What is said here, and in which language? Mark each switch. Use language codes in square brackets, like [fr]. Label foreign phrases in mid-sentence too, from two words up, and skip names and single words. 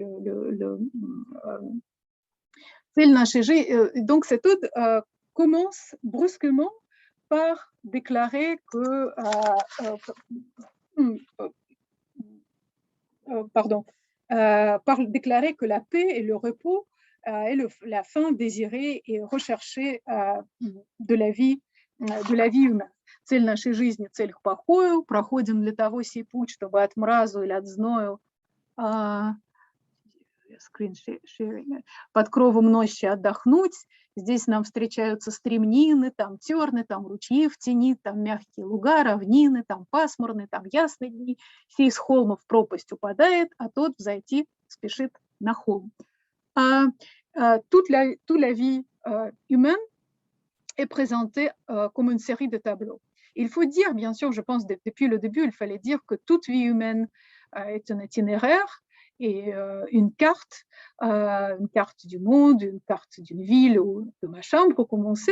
[fr] Donc, cette ode commence brusquement par déclarer que la paix et le repos est la fin désirée et recherchée de la vie humaine. [ru] Цель нашей жизни, цель к покою, проходим для того сей путь, чтобы от мразу или от зною под кровом ночи отдохнуть. Здесь нам встречаются стремнины, там терны, там ручьи в тени, там мягкие луга, равнины, там пасмурные, там ясные дни. Сей с холма в пропасть упадает, а тот взойти спешит на холм. [fr] Toute la vie humaine est présentée comme une série de tableaux. Il faut dire, bien sûr, je pense depuis le début, il fallait dire que toute vie humaine est un itinéraire et une carte du monde, une carte d'une ville ou de ma chambre pour commencer.